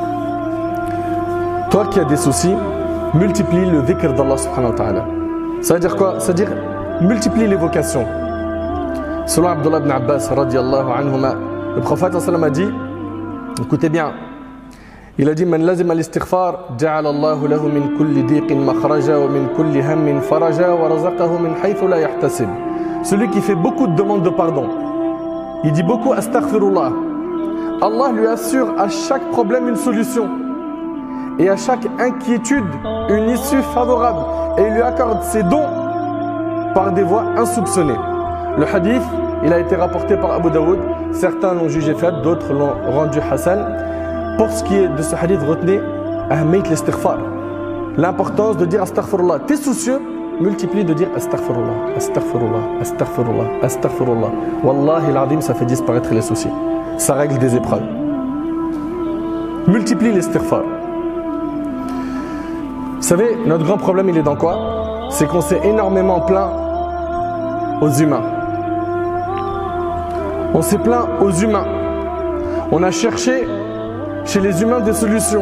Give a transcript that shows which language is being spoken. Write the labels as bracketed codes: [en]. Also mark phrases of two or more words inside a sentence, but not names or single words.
[fr] Toi qui as des soucis, multiplie le dhikr d'Allah [ar] سبحانه وتعالى. [fr] Ça veut dire quoi? Ça veut dire multiplie l'évocation. Selon Abdullah ibn Abbas [ar] رضي الله عنهما, [fr] le prophète [ar] صلى الله عليه وسلم [fr] a dit, écoutez bien, il a dit [ar] من لزم الاستغفار جعل الله له من كل ضيق مخرجا ومن كل هم فرجا ورزقه من حيث لا يحتسب. [fr] Celui qui fait beaucoup de demandes de pardon, il dit beaucoup astaghfirullah, Allah lui assure à chaque problème une solution et à chaque inquiétude une issue favorable, et il lui accorde ses dons par des voies insoupçonnées. Le hadith, il a été rapporté par Abu Daoud, certains l'ont jugé faible, d'autres l'ont rendu hasan. Pour ce qui est de ce hadith, retenez [ar] أهمية الاستغفار, [fr] l'importance de dire astaghfirullah. T'es soucieux, multiplie de dire [ar] أستغفر الله، أستغفر الله، أستغفر الله، أستغفر الله. والله العظيم, [fr] ça fait disparaître les soucis, ça règle des épreuves. Multiplie l'istighfar. Vous savez, notre grand problème, il est dans quoi? C'est qu'on s'est énormément plaint aux humains. On s'est plaint aux humains. On a cherché chez les humains des solutions.